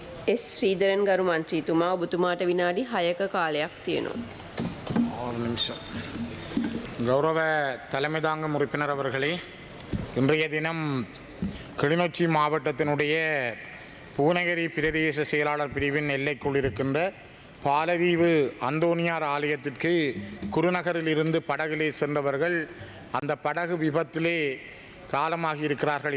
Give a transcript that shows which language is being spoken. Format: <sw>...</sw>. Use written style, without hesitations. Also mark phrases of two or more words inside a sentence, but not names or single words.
<si>එස් ශ්‍රීධරන් ගරු මන්ත්‍රීතුමා ඔබතුමාට විනාඩි 6ක කාලයක් තියෙනවා.</si> <ta>ஒரு நிமிஷம். கௌரவ தலைமை தாங்கும் உறுப்பினர் அவர்களே, இன்றைய தினம் கிளிநொச்சி மாவட்டத்தினுடைய பூநகரி பிரதேச செயலாளர் பிரிவின் எல்லைக்குள் இருக்கின்ற பாலதீவு அந்தோனியார் ஆலயத்திற்கு குருநகரில் இருந்து படகிலே சென்றவர்கள் அந்த படகு விபத்திலே காலமாகி இருக்கிறார்கள்.</ta>